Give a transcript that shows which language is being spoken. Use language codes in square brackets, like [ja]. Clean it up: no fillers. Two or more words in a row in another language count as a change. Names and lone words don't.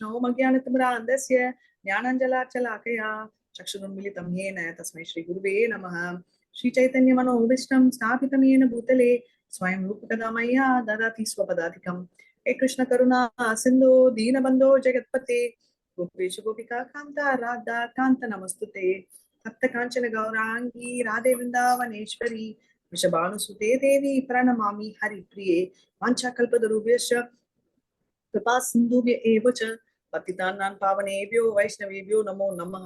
[sa] ஓம் அஜ்ஞானதிமிராந்தஸ்ய ஞானஞ்சலாச்சலாகயா சக்ஷுருன்மிலிதம் யேன தஸ்மை ஸ்ரீ குருவே நமः. ஸ்ரீ சைத்தன்ய மனோபீஷ்டம் ஸ்தாபிதம் யேன பூதலே ஸ்வயம் ரூபகதா மய்யா ததாதி ஸ்வபதாதிகம். ஹே கிருஷ்ண கருணா சிந்தோ தீனபந்தோ ஜெகத்பதே गोपेशु गोपिका कांता राधा कांता नमस्तुते. तप्त कांचन गौरांगी राधे वृंदावनेश्वरी वृषभानुसुते देवी प्रणमामि हरिप्रिये. वाञ्छाकल्पतरुभ्यश्च कृपा सिन्धुभ्य एव च पतितानां पावनेभ्यो वैष्णवेभ्यो नमो नमः.